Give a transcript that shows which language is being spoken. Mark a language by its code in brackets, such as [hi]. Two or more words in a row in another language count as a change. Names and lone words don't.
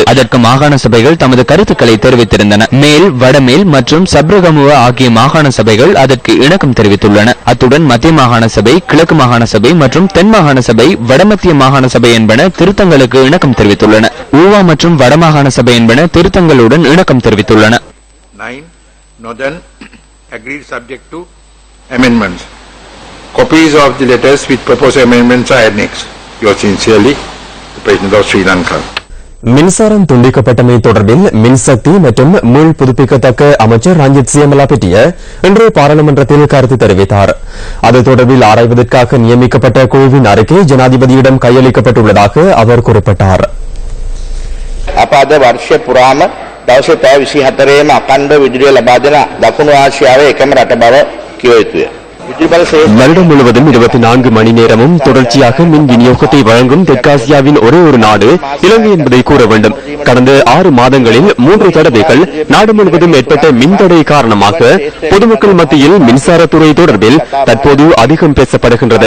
[ta] அதற்கு மாகாண சபைகள் தமது கருத்துக்களை தெரிவித்திருந்தன. மேல், வடமேல் மற்றும் சப்ரகமுவ ஆகிய மாகாண சபைகள் அதற்கு இணக்கம் தெரிவித்துள்ளன. அத்துடன் மத்திய மாகாண சபை, கிழக்கு மாகாண சபை மற்றும் தென் மாகாண சபை, வடமத்திய மாகாண சபை என்பன திருத்தங்களுக்கு இணக்கம் தெரிவித்துள்ளன. ஊவா மற்றும் வடமாகாண சபை என்பன திருத்தங்களுடன் இணக்கம் தெரிவித்துள்ளன. [en] Copies of the letters with proposed amendments are annexed. Yours sincerely, the President of Sri Lanka. [ta] மின்சாரம் துண்டிக்கப்பட்டமை தொடர்பில் மின்சக்தி மற்றும் மீள் புதுப்பிக்கத்தக்க அமைச்சர் ரஞ்சித் சியமலாபட்டிய இன்று பாராளுமன்றத்தில் கருத்து தெரிவித்தார். அது தொடர்பில் ஆராய்வதற்காக நியமிக்கப்பட்ட குழுவின் அறிக்கை ஜனாதிபதியிடம் கையளிக்கப்பட்டுள்ளதாக அவர் குறிப்பிட்டார். [si] අද වර්ෂ පුරාම දවසේ පැය 24ේම අඛණ්ඩ විදුලිය ලබා දෙන දකුණු ආසියාවේ එකම රට බව කිව යුතුය. [ta] வருடம் முழுவதும் 24 மணி நேரமும் தொடர்ச்சியாக மின் விநியோகத்தை வழங்கும் தெற்காசியாவின் ஒரே ஒரு நாடு இலங்கை என்பதை கூற வேண்டும். கடந்த 6 மாதங்களில் 3 தடவைகள் நாடு முழுவதும் ஏற்பட்ட மின்தடை காரணமாக பொதுமக்கள் மத்தியில் மின்சாரத்துறை தொடர்பில் தற்போது அதிகம் பேசப்படுகின்றது.